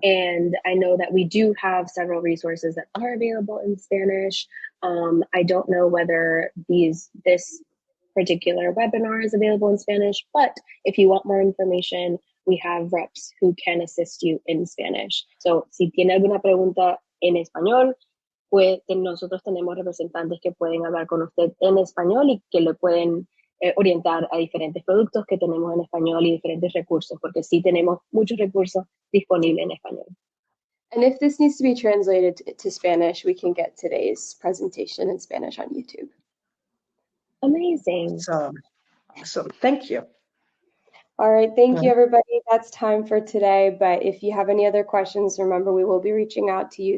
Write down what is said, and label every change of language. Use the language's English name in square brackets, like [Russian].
[English] And I know that we do have several resources that are available in Spanish. I don't know whether this particular webinar is available in Spanish, but if you want more information, we have reps who can assist you in Spanish. [Spanish] So si tiene alguna pregunta en español, pues nosotros tenemos representantes que pueden hablar con usted en español y que le pueden orientar a diferentes productos que tenemos en español y diferentes recursos, porque sí tenemos muchos recursos disponibles en español. [English] And if this needs to be translated to Spanish, we can get today's presentation in Spanish on YouTube. Amazing. So thank you. All right, thank you, everybody. That's time for today. But if you have any other questions, remember, we will be reaching out to you.